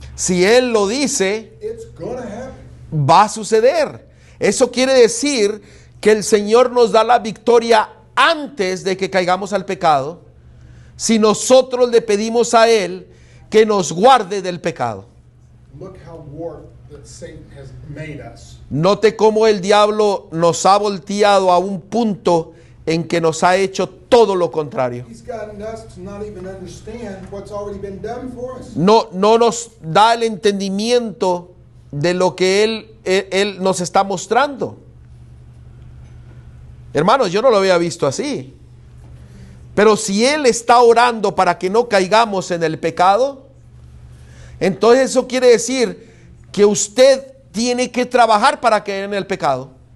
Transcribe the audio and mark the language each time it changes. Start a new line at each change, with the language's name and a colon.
Spanish: Si él lo dice,
English: it's gonna happen.
Spanish: va a suceder. Eso quiere decir que el Señor nos da la victoria antes de que caigamos al pecado, si nosotros le pedimos a Él que nos guarde del pecado.
English: Look how warped that Satan has made us.
Spanish: Note cómo el diablo nos ha volteado a un punto en que nos ha hecho todo lo contrario.
English: He's gotten us to not even understand what's already been done for us.
Spanish: No nos da el entendimiento de lo que Él nos está mostrando. Hermanos, yo no lo había visto así. Pero si Él está orando para que no caigamos en el pecado, entonces eso quiere decir que usted tiene que trabajar para caer en el pecado.